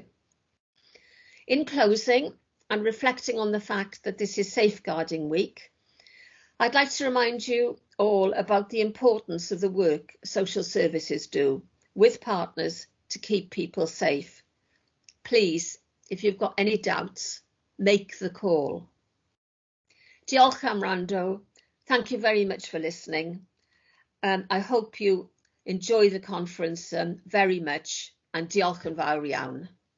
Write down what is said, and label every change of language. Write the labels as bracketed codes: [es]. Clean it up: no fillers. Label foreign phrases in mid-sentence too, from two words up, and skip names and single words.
[en] In closing, and reflecting on the fact that this is Safeguarding Week, I'd like to remind you all about the importance of the work social services do with partners to keep people safe. Please, if you've got any doubts, make the call. [cy] Diolch am wrando. [en] Thank you very much for listening. I hope you enjoy the conference very much, and [cy] diolch yn fawr iawn.